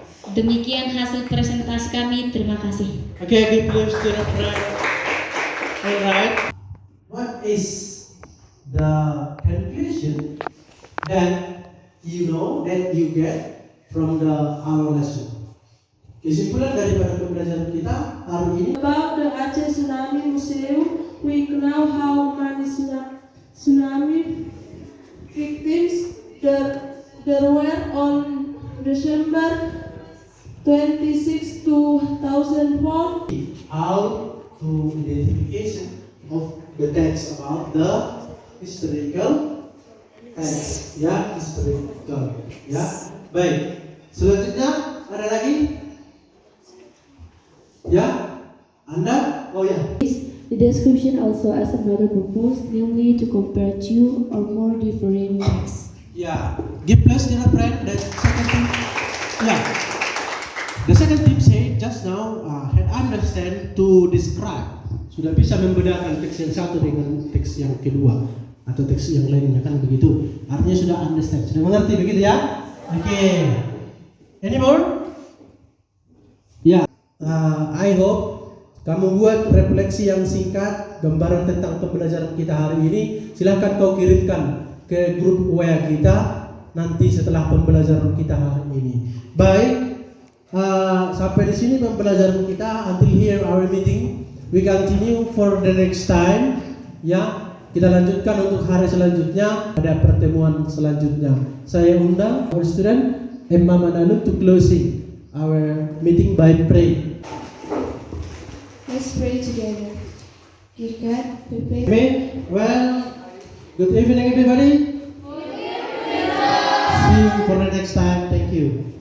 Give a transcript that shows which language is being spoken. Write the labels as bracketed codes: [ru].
[id] Demikian hasil presentasi kami. Terima kasih. [en] Okay, give please to the friend. Alright. What is the conclusion that you know that you get from our lesson? [id] Kesimpulan daripada pembelajaran kita hari ini. [en] About the Aceh Tsunami Museum, we know how many tsunami victims there were on December 26, 2004. How to identification of the text about the historical text, ya, historical, ya. [id] Baik, selanjutnya ada lagi, ya, Anda, oh ya. [en] The description also has another purpose, namely to compare two or more different texts. Yeah, give place, dear friend. The second thing, yeah. The second tip say just now had understand to describe. [id] Sudah bisa membedakan teks yang satu dengan teks yang kedua atau teks yang lainnya, kan begitu. Artinya sudah understand, sudah mengerti begitu ya? [en] Okay. Any more? [id] Ya, [en] I hope [id] kamu buat refleksi yang singkat, gambaran tentang pembelajaran kita hari ini. Silahkan kau kirimkan ke grup WA kita nanti setelah pembelajaran kita hari ini. Baik, sampai di sini pembelajaran kita. [en] Until here our meeting. We continue for the next time. [id] Ya, kita lanjutkan untuk hari selanjutnya pada pertemuan selanjutnya. Saya undang [en] our student Emma Mananu to closing our meeting by prayer. Let's pray together. Dear God, we pray. Amen. Well, good evening everybody. See you for the next time. Thank you.